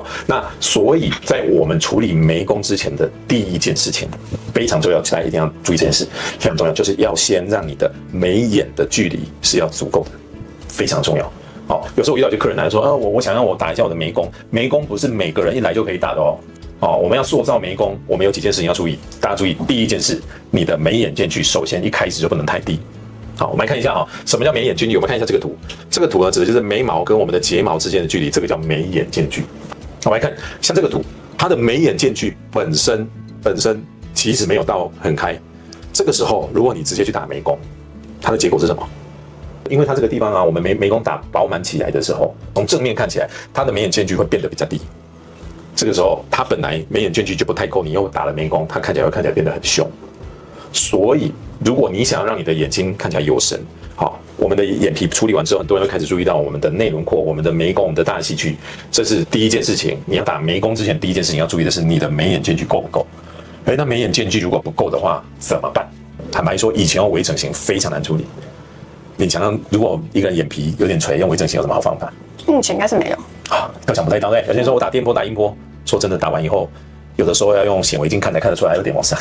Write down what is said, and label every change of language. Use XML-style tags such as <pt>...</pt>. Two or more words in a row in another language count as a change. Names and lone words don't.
<zh>那所以在我們處理眉弓之前的第一件事情非常重要，大家一定要注意這件事，非常重要，就是要先讓你的眉眼的距離是要足夠的，非常重要。好，有時候我遇到一些客人來說，我想让我打一下我的眉弓，眉弓不是每個人一來就可以打的哦。我們要塑造眉弓，我們有幾件事情要注意，大家注意。第一件事，你的眉眼間距首先一開始就不能太低。好，我們來看一下啊，什麼叫眉眼間距？我們看一下這個圖，這個圖呢指的就是眉毛跟我們的睫毛之間的距離，這個叫眉眼間距。我們來看，像這個圖，它的眉眼間距本身其實沒有到很開，這個時候如果你直接去打眉弓，它的結果是什麼？因為它這個地方啊，我們眉弓打飽滿起來的時候，從正面看起來，它的眉眼間距會變得比較低。這個時候，它本來眉眼間距就不太夠，你又打了眉弓，它看起來變得很凶。所以，如果你想要讓你的眼睛看起來有神，好，我們的眼皮處理完之後，很多人會開始注意到我們的內輪廓、我們的眉弓、我們的大戲區，這是第一件事情。你要打眉弓之前，第一件事情要注意的是你的眉眼間距夠不夠。那眉眼間距如果不夠的話，怎麼辦？坦白說，以前用微整形非常難處理。你想想，如果一個人眼皮有點垂，用微整形有什麼好方法？目前應該是沒有啊，都想不太到對。有些人說我打電波、打音波，說真的，打完以後，有的時候要用顯微鏡看才看得出來有點往上。</zh>